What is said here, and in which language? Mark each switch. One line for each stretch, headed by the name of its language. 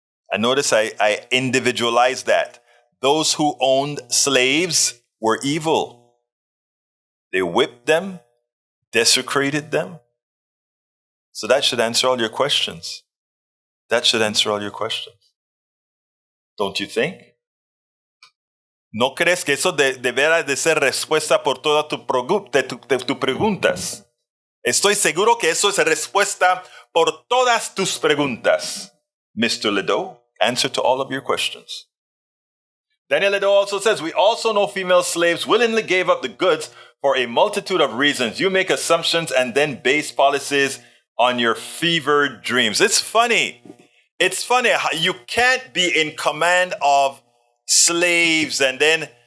English: And notice I individualized that. Those who owned slaves were evil. They whipped them, desecrated them. So that should answer all your questions. That should answer all your questions. Don't you think?
Spanish: ¿No crees que eso deberá de ser respuesta por todas tus preguntas? Estoy seguro que eso es respuesta por todas tus preguntas.
English: Mr. Ledo, answer to all of your questions. Daniel Ledo also says, we also know female slaves willingly gave up the goods for a multitude of reasons. You make assumptions and then base policies on your fevered dreams. It's funny. It's funny how you can't be in command of slaves and then